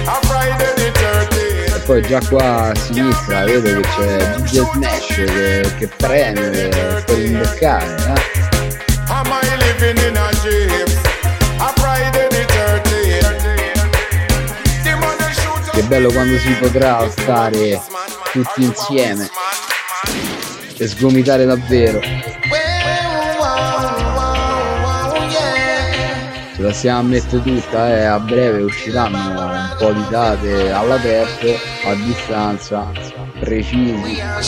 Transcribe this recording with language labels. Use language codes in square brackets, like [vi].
[it] E poi già qua a sinistra vedo che c'è DJ Smash che preme per imboccare, no? [en] Am I living in a dream? A Friday the 13th. [it] Che bello quando si potrà stare tutti insieme e sgomitare davvero. Ce la siamo messa tutta, a breve usciranno un po' di date all'aperto, a distanza, precisi.